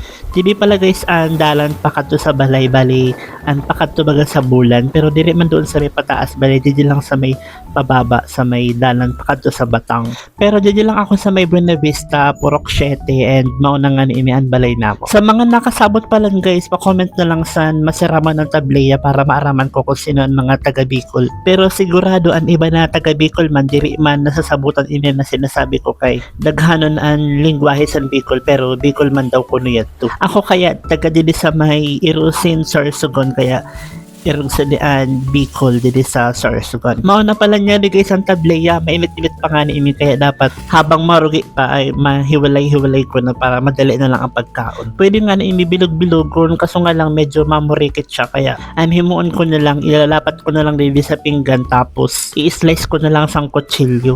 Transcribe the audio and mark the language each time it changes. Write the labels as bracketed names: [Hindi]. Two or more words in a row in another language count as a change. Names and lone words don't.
[Bikol] Hindi pala guys ang dalan pakadto sa balay bali ang pakadto baga sa bulan pero diri man doon sa may pataas bali di lang sa may pababa sa may dalan pakadto sa Batang. Pero dyan lang ako sa may Buena Vista, Purok 7 and mauna nga ni inian balay na ako. Sa mga nakasabot pa lang guys, pa-comment na lang sa masiraman ng tableya para maaraman ko kung sino ang mga taga Bicol. Pero sigurado ang iba na taga Bicol man, diri man nasasabutan ini na sinasabi ko kay daghanon ang lingwahe sa Bicol pero Bicol man daw kuno yato. Ako kaya taga dili sa may Irusin, Sorsogon kaya irong sa dian Bicol dito sa Sorsogon. Mauna pala niya di guys ang tableya, mainit-init pa nga ni ini kaya dapat habang marugi pa ay mahiwalay-hiwalay ko na para madali na lang ang pagkaon. Pwede nga na inibilog-bilog kung kaso nga lang medyo mamurikit siya kaya himuon ko na lang, ilalapat ko na lang dito sa pinggan tapos i-slice ko na lang sang kutsilyo.